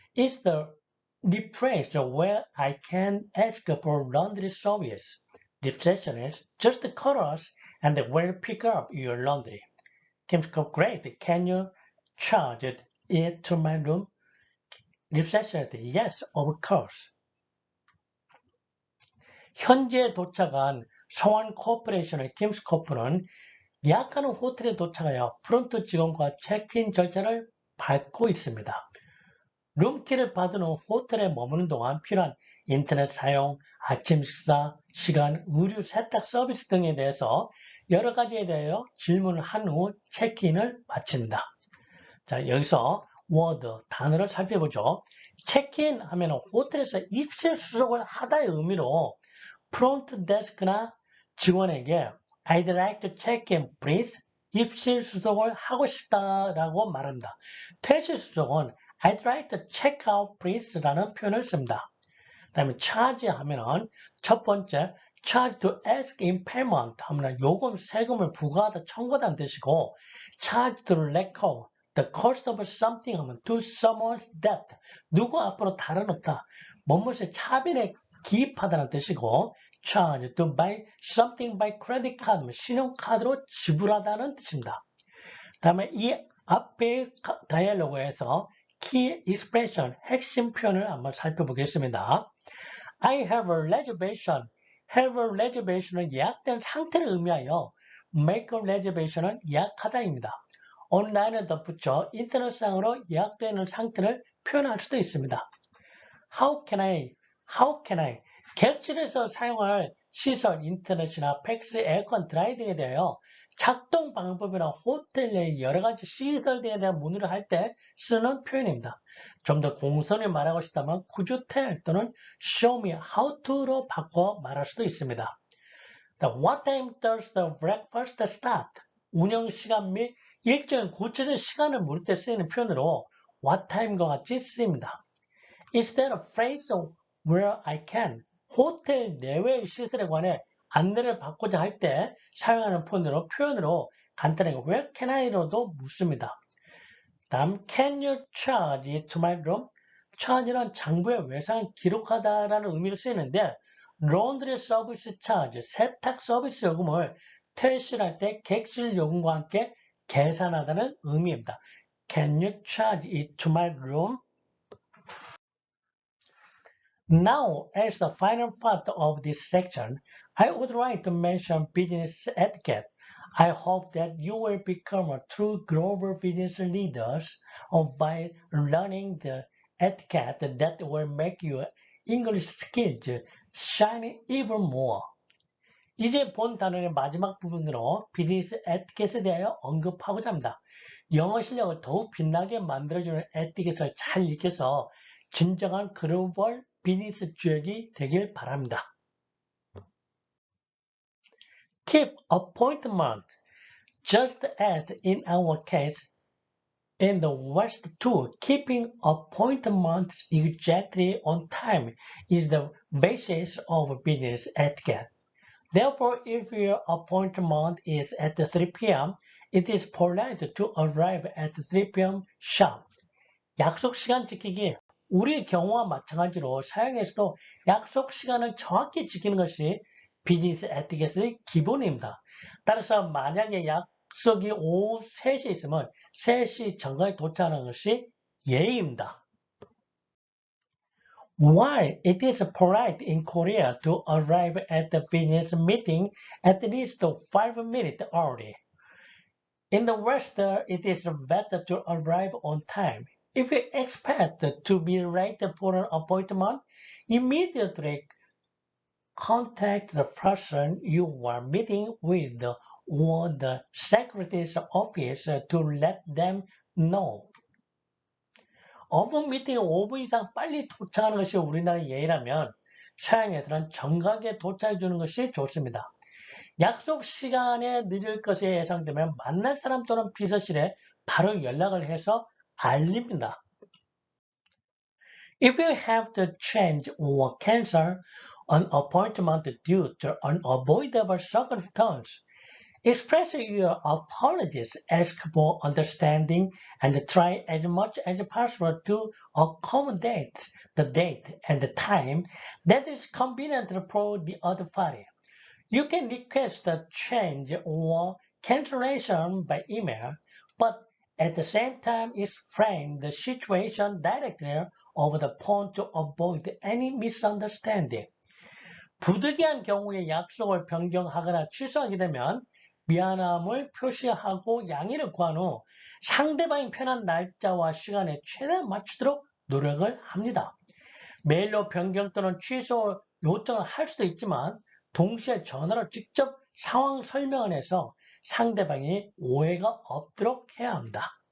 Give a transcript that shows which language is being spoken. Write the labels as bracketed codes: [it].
[en] Is the place where I can ask for laundry service? Receptionist, just call us and we'll pick up your laundry. Kim's call. Great. Can you charge it to my room? Receptionist, yes, of course. [ko] 현재 도착한 성원 코퍼레이션의 김스코프는 예약하는 호텔에 도착하여 프론트 직원과 체크인 절차를 밟고 있습니다. 룸키를 받은 후 호텔에 머무는 동안 필요한 인터넷 사용, 아침 식사, 시간, 의류 세탁 서비스 등에 대해서 여러 가지에 대하여 질문을 한 후 체크인을 마친다. 자, 여기서 워드, 단어를 살펴보죠. 체크인 하면 호텔에서 입실 수속을 하다의 의미로 프론트 데스크나 직원에게 [en] I'd like to check in, please. [ko] 입실 수속을 하고 싶다라고 말합니다. 퇴실 수속은 [en] I'd like to check out, please [ko] 라는 표현을 씁니다. 그 다음에 charge 하면은 첫 번째 [en] charge to ask in payment [ko] 하면 요금, 세금을 부과하다, 청구하다는 뜻이고 [en] charge to recover the cost of something [ko] 하면 [en] to someone's debt [ko] 누구 앞으로 다른 없다. 뭐뭇의 차변의 기입하다는 뜻이고 [en] charge to buy something by credit card [ko] 신용카드로 지불하다는 뜻입니다. 다음에 이 앞에 다이얼로그에서 key expression 핵심 표현을 한번 살펴보겠습니다. [en] I have a reservation. have a reservation [ko] 은 예약된 상태를 의미하여 [en] make a reservation [ko] 은 예약하다입니다. 온라인에 덧붙여 인터넷상으로 예약되는 상태를 표현할 수도 있습니다. [en] How can I [ko] 객실에서 사용할 시설, 인터넷이나 팩스, 에어컨, 드라이 등에 대하여 작동 방법이나 호텔의 여러 가지 시설 등에 대한 문의를 할 때 쓰는 표현입니다. 좀 더 공손히 말하고 싶다면 [en] could you tell [ko] 또는 [en] show me how to [ko] 로 바꿔 말할 수도 있습니다. [en] What time does the breakfast start? [ko] 운영 시간 및 일정 구체적 시간을 물을 때 쓰이는 표현으로 [en] what time [ko] 과 같이 쓰입니다. [en] Is there a phrase where I can? [ko] 호텔 내외의 시설에 관해 안내를 받고자 할 때 사용하는 표현으로 간단하게 [en] where can I [ko] 로도 묻습니다. [en] 다음 can you charge it to my room? [ko] charge는 장부의 외상을 기록하다라는 의미로 쓰이는데 laundry service charge, 세탁 서비스 요금을 퇴실할 때 객실 요금과 함께 계산하다는 의미입니다. [en] Can you charge it to my room? Now, as the final part of this section, I would like to mention business etiquette. I hope that you will become a true global business leaders by learning the etiquette that will make your English skills shine even more. [ko] 이제 본 단원의 마지막 부분으로 비즈니스 에티켓에 대하여 언급하고자 합니다. 영어 실력을 더욱 빛나게 만들어주는 에티켓을 잘 익혀서 진정한 글로벌 비즈니스 주역이 되길 바랍니다. [en] Keep appointment. Just as in our case, in the West too, keeping appointments exactly on time is the basis of business etiquette. Therefore, if your appointment is at 3 p.m., it is polite to arrive at 3 p.m. [ko] sharp. 약속 시간 지키기. 우리의 경우와 마찬가지로 사용에서도 약속 시간을 정확히 지키는 것이 비즈니스 에티켓의 기본입니다. 따라서 만약에 약속이 오후 3시에 있으면 3시 전까지 도착하는 것이 예의입니다. [en] While it is polite in Korea to arrive at the business meeting at least 5 minutes early, in the West it is better to arrive on time. If you expect to be late for an appointment, immediately contact the person you are meeting with or the secretary's office to let them know. [ko] 업무 미팅에 5분 이상 빨리 도착하는 것이 우리나라의 예의라면 서양애들은 정각에 도착해 주는 것이 좋습니다. 약속 시간에 늦을 것이 예상되면 만날 사람 또는 비서실에 바로 연락을 해서 알립니다. [en] If you have to change or cancel an appointment due to unavoidable circumstance, express your apologies, ask for understanding, and try as much as possible to accommodate the date and the time that is convenient for the other party. You can request a change or cancellation by email, but at the same time explain the situation directly over the phone to avoid any misunderstanding. [ko] 부득이한 경우에 약속을 변경하거나 취소하게 되면 미안함을 표시하고 양해를 구한 후 상대방이 편한 날짜와 시간에 최대한 맞추도록 노력을 합니다. 메일로 변경 또는 취소 요청을 할 수도 있지만 동시에 전화로 직접 상황 설명을 해서 상대방이 오해가 없도록 해야 합니다.